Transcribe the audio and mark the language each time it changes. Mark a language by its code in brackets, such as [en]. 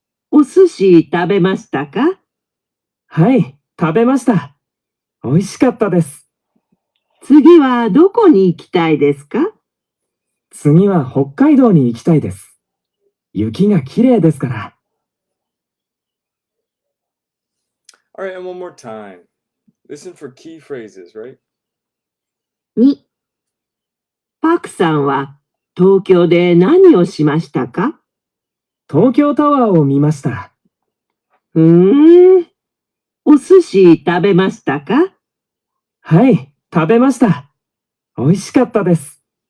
[ja] お寿司食べましたか？はい、食べました。美味しかったです。次はどこに行きたいですか？次は北海道に行きたいです。雪が綺麗ですから。 [en] All right, and one more time. Listen for key phrases, right? [ja] 2、パクさんは東京で何をしましたか？東京タワーを見ました。お寿司食べましたか？はい、食べました。美味しかったです。